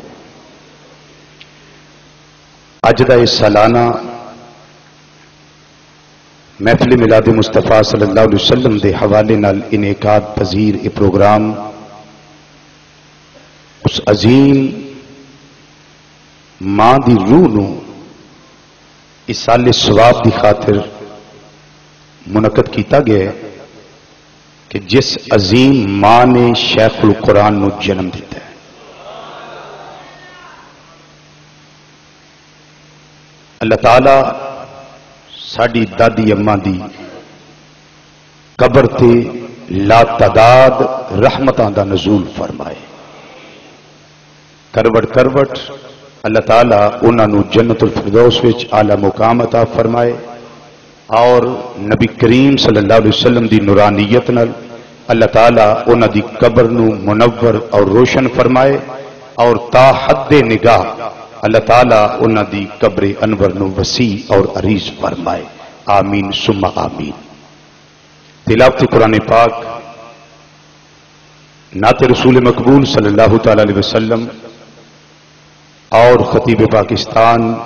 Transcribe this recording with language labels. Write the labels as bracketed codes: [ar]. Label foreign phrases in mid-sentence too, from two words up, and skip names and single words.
[pa] اج دا سالانہ محفل میلاد مصطفیٰ صلی اللہ علیہ وسلم دے حوالے نال انعقاد پذیر یہ پروگرام اس عظیم ماں دی روح نو ایصال ثواب دی خاطر منعقد کیتا گیا ہے کہ جس عظیم ماں نے شیخ القرآن نو جنم دیتا ہے۔ اللہ تعالی ساڈی دادی اماں دی قبر تے لا تعداد رحمتاں دا نزول فرمائے۔ کروٹ کروٹ اللہ تعالیٰ انہاں نو جنت الفردوس وچ اعلی مقام عطا فرمائے اور نبی کریم صلی اللہ علیہ وسلم دی نورانیت نال اللہ تعالیٰ انہاں دی قبر نو منور اور روشن فرمائے اور تا حد نگاہ اللہ تعالیٰ انہاں دی قبر انور نو وسیع اور عریض فرمائے، [ar] آمین ثم آمین۔ [pa] تلاوت قرآن پاک نعت رسول مقبول صلی اللہ تعالی علیہ وسلم اور خطیب پاکستان